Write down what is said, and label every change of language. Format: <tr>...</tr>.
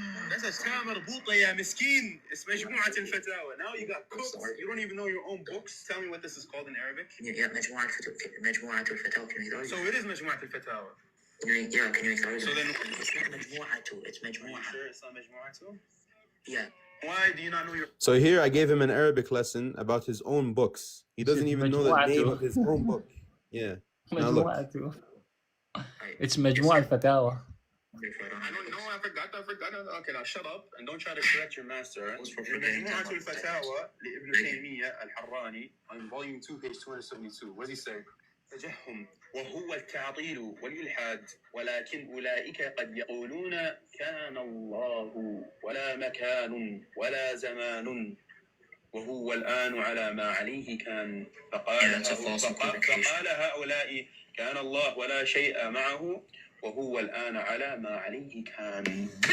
<en>That's a تاء مربوطة</en> <ar>يا مسكين.</ar> <en>It's مجموعة الفتاوى. Now you got cooked. You don't even know your own books. Tell me what this is called in Arabic. Yeah, مجموعة الفتاوى. So it is مجموعة الفتاوى. Yeah, can you explain? So then it's not مجموعة. It's مجموعة. Sure, it's not مجموعة? Yeah. Why do you not know your? So here I gave him an Arabic lesson about his own books. He doesn't even know the name of his own book. Yeah. Now look. It's مجموعة الفتاوى. I don't know. I forgot. Okay, now shut up and don't try to correct your master. مجموعة الفتاوى لابن تيمية الحراني on volume 2, page 272. What does he say?</en> <ar>تجهم وهو التعطيل والإلحاد ولكن أولئك قد يقولون كان الله ولا مكان ولا زمان وهو الآن على ما عليه كان فقال هؤلاء كان الله ولا شيء معه وهو الآن على ما عليه كان.</ar>